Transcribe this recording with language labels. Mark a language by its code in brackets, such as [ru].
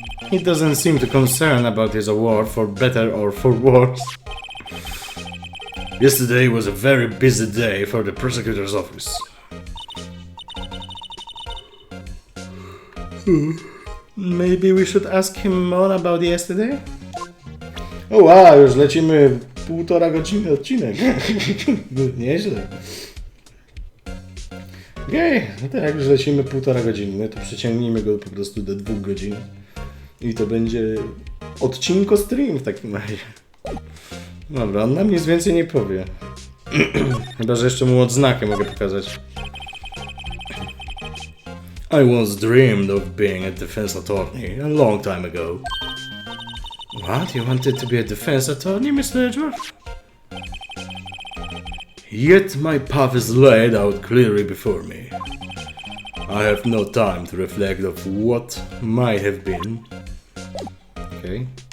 [en] He doesn't seem too concerned about his award for better or for worse. Yesterday was a very busy day for the prosecutor's office. Maybe we should ask him more about yesterday? [pl] O wow, już lecimy 1,5 godziny odcinek. Nieźle. Okej, no tak, jak już lecimy 1,5 godziny, to przeciągnijmy go po prostu do 2 godzin. I to będzie odcinko stream w takim razie. Dobra, on nam nic więcej nie powie. Chyba, że jeszcze mu odznakę mogę pokazać. [en] I once dreamed of being a defense attorney a long time ago. What? You wanted to be a defense attorney, Mr. Edgeworth? Yet my path is laid out clearly before me. I have no time to reflect of what might have been. Okay.